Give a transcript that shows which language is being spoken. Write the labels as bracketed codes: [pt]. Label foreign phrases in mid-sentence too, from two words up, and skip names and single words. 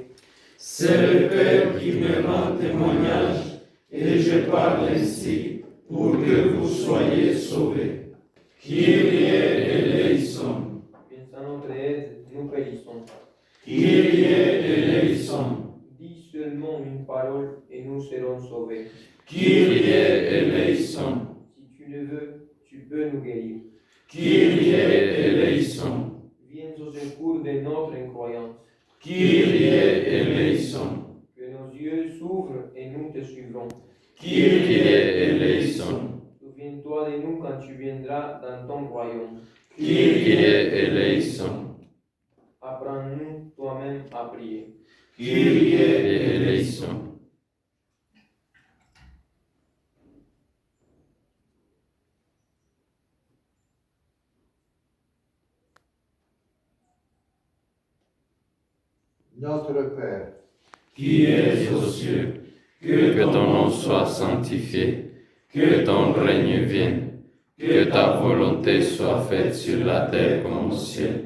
[fr] C'est le Père qui me rend témoignage et je parle ainsi pour que vous soyez sauvés. [el] Κύριε ελέησον. [fr] Viens en notre aide, nous périssons. [el] Κύριε ελέησον. [fr] Dis seulement une parole et nous serons sauvés. [el] Κύριε ελέησον. [fr] Si tu le veux, tu peux nous guérir. [el] Κύριε ελέησον. [fr] Viens au secours de notre incroyance. [el] Κύριε ελέησον. [fr] Que nos yeux s'ouvrent et nous te suivrons. [el] Κύριε ελέησον. [fr] Souviens-toi de nous quand tu viendras dans ton royaume. [el] Κύριε ελέησον. [fr] Apprends-nous toi-même à prier. [el] Κύριε ελέησον. [fr] Notre Père, Qui es aux cieux, que ton nom soit sanctifié, que ton règne vienne, que ta volonté soit faite sur la terre comme au ciel.